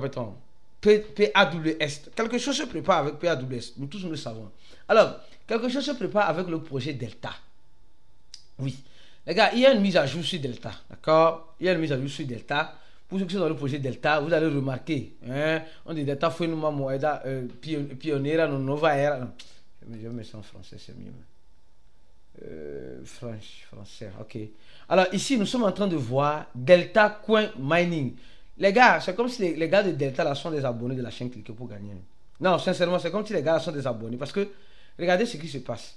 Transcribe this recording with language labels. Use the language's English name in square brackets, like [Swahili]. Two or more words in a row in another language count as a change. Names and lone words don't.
[French] Quoi peut-on? PAWS. Quelque chose se prépare avec PAWS. Nous tous nous le savons. Alors, quelque chose se prépare avec le projet Delta. Oui. Les gars, il y a une mise à jour sur Delta. D'accord? Il y a une mise à jour sur Delta. Pour ceux qui sont dans le projet Delta, vous allez remarquer. Hein, on dit [Portuguese] Delta foi numa moeda pionniera no nova era. [French] Non. Je mets ça en français, c'est mieux. Français, ok. Alors ici, nous sommes en train de voir Delta Coin Mining. Les gars, c'est comme si les gars de Delta là sont des abonnés de la chaîne Cliquez pour gagner. Non, sincèrement, c'est comme si les gars là sont des abonnés. Parce que, regardez ce qui se passe.